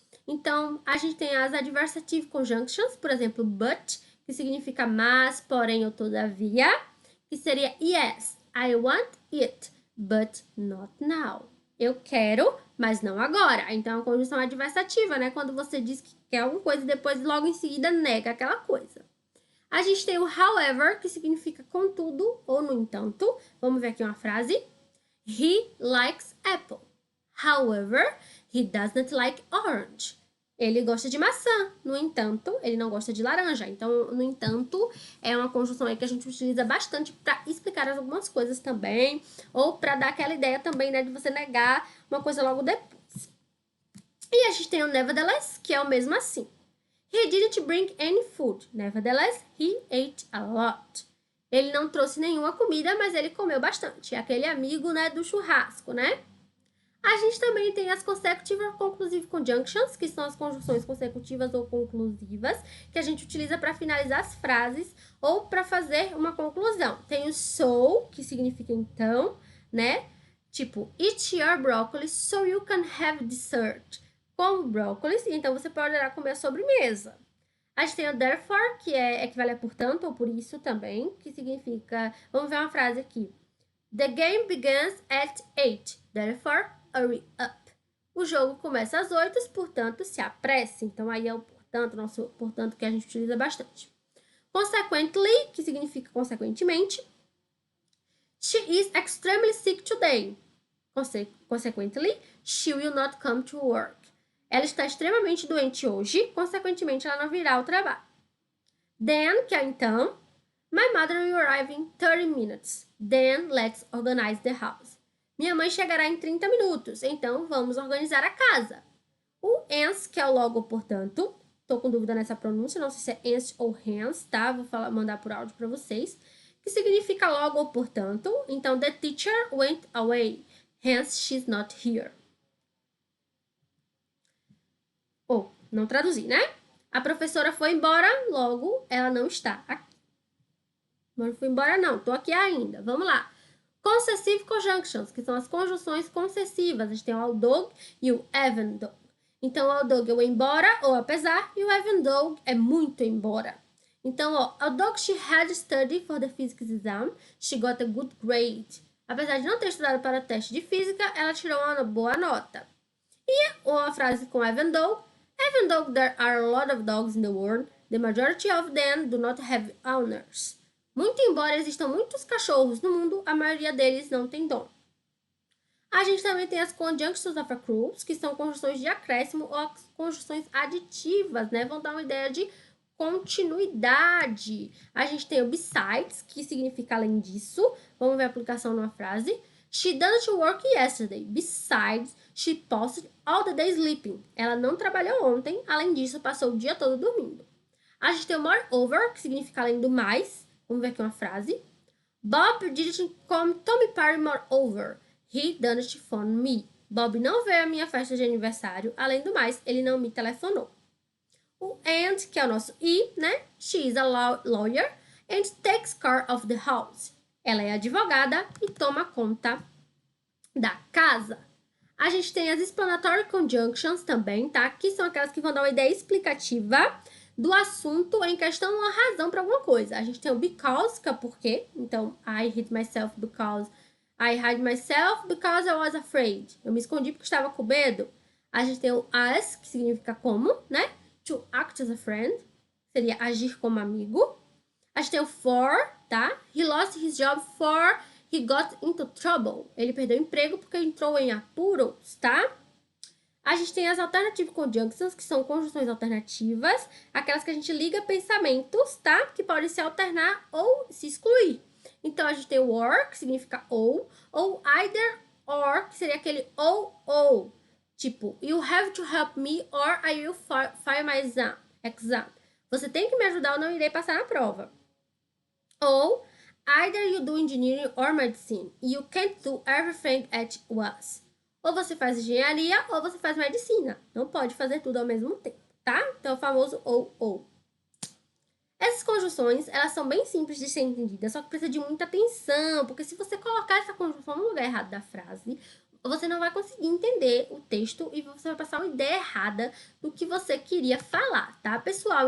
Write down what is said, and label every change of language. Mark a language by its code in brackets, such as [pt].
[pt] Então, a gente tem as adversative conjunctions, por exemplo, but, que significa mas, porém ou todavia, que seria [en] yes, I want it, but not now. [pt] Eu quero, mas não agora. Então, é uma conjunção adversativa, né? Quando você diz que quer alguma coisa e depois, logo em seguida, nega aquela coisa. A gente tem o however, que significa contudo ou no entanto. Vamos ver aqui uma frase. [en] He likes apple. However, he does not like orange. [pt] Ele gosta de maçã, no entanto, ele não gosta de laranja. Então, no entanto, é uma conjunção aí que a gente utiliza bastante para explicar algumas coisas também, ou para dar aquela ideia também, né, de você negar uma coisa logo depois. E a gente tem o nevertheless, que é o mesmo assim. [en] He didn't bring any food. Nevertheless, he ate a lot. [pt] Ele não trouxe nenhuma comida, mas ele comeu bastante. É aquele amigo, né, do churrasco, né? A gente também tem as consecutive or conclusive conjunctions, que são as conjunções consecutivas ou conclusivas, que a gente utiliza para finalizar as frases ou para fazer uma conclusão. Tem o so, que significa então, né? [en] Tipo, eat your broccoli so you can have dessert. [pt] Como brócolis, então você poderá comer a sobremesa. A gente tem o therefore, que equivale a portanto ou por isso também, que significa... Vamos ver uma frase aqui. [en] The game begins at 8, therefore hurry up. [pt] O jogo começa às 8, portanto, se apresse. Então, aí é o portanto, nosso portanto que a gente utiliza bastante. Consequently, que significa consequentemente. [en] She is extremely sick today. Consequently, she will not come to work. [pt] Ela está extremamente doente hoje, consequentemente, ela não virá ao trabalho. [en] Then, [pt] que é então, [en] my mother will arrive in 30 minutes. Then, let's organize the house. [pt] Minha mãe chegará em 30 minutos, então vamos organizar a casa. O ans, que é o logo, portanto, tô com dúvida nessa pronúncia, não sei se é ans ou hence, tá? Vou mandar por áudio para vocês. Que significa logo ou portanto. [en] Então, the teacher went away, hence she's not here. [pt] Ou, não traduzi, né? A professora foi embora, logo ela não está aqui. Não fui embora não, tô aqui ainda. Vamos lá. Concessive conjunctions, que são as conjunções concessivas. A gente tem o although e o even though. Então, o although é o embora ou apesar, e o even though é muito embora. [en] Então, ó, although she had studied for the physics exam, she got a good grade. [pt] Apesar de não ter estudado para o teste de física, ela tirou uma boa nota. E uma frase com [en] even though there are a lot of dogs in the world, the majority of them do not have owners. [pt] Muito embora existam muitos cachorros no mundo, a maioria deles não tem dono. A gente também tem as conjunctions of accruals, que são conjunções de acréscimo ou as conjunções aditivas, né? Vão dar uma ideia de continuidade. A gente tem o besides, que significa além disso. Vamos ver a aplicação numa frase. [en] She didn't work yesterday. Besides, she passed all the day sleeping. [pt] Ela não trabalhou ontem, além disso, passou o dia todo dormindo. A gente tem o moreover, que significa além do mais. Vamos ver aqui uma frase. [en] Bob didn't come to my party moreover. He didn't phone me. [pt] Bob não veio à minha festa de aniversário. Além do mais, ele não me telefonou. O and, que é o nosso e, né? [en] She is a lawyer and takes care of the house. [pt] Ela é advogada e toma conta da casa. A gente tem as explanatory conjunctions também, tá? Que são aquelas que vão dar uma ideia explicativa do assunto em questão, uma razão para alguma coisa. A gente tem o because, que é o porquê. [en] Então, I hid myself because I was afraid. [pt] Eu me escondi porque estava com medo. A gente tem o as, que significa como, né? [en] To act as a friend. [pt] Seria agir como amigo. A gente tem o for, tá? [en] He lost his job for he got into trouble. [pt] Ele perdeu o emprego porque entrou em apuros, tá? A gente tem as alternative conjunctions, que são conjunções alternativas, aquelas que a gente liga pensamentos, tá? Que podem se alternar ou se excluir. Então, a gente tem o or, que significa ou either or, que seria aquele ou. [en] Tipo, you have to help me or I will fail my exam. [pt] Você tem que me ajudar ou não irei passar na prova. [en] Ou, either you do engineering or medicine. You can't do everything at once. [pt] Ou você faz engenharia ou você faz medicina. Não pode fazer tudo ao mesmo tempo, tá? Então, o famoso ou. Essas conjunções, elas são bem simples de ser entendidas, só que precisa de muita atenção, porque se você colocar essa conjunção no lugar errado da frase, você não vai conseguir entender o texto e você vai passar uma ideia errada do que você queria falar, tá, pessoal?